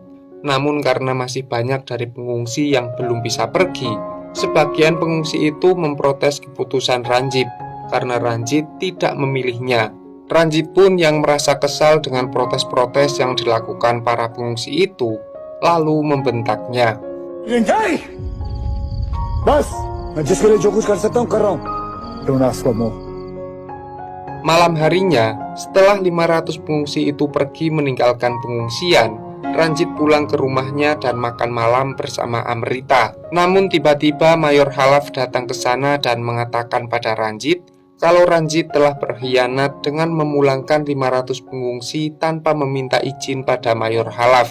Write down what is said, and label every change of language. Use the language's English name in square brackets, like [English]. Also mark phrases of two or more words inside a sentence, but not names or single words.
[Indonesian] Namun karena masih banyak dari pengungsi yang belum bisa pergi, sebagian pengungsi itu memprotes keputusan Ranjit karena Ranjit tidak memilihnya. Ranjit pun yang merasa kesal dengan protes-protes yang dilakukan para pengungsi itu, lalu membentaknya. [Hindi] बस मैं जिसके लिए जो कुछ कर सकता हूँ कर रहा हूँ [English] Don't ask for more. [Indonesian] Malam harinya, setelah 500 pengungsi itu pergi meninggalkan pengungsian, Ranjit pulang ke rumahnya dan makan malam bersama Amrita. Namun tiba-tiba Mayor Halaf datang ke sana dan mengatakan pada Ranjit kalau Ranjit telah berkhianat dengan memulangkan 500 pengungsi tanpa meminta izin pada Mayor Halaf.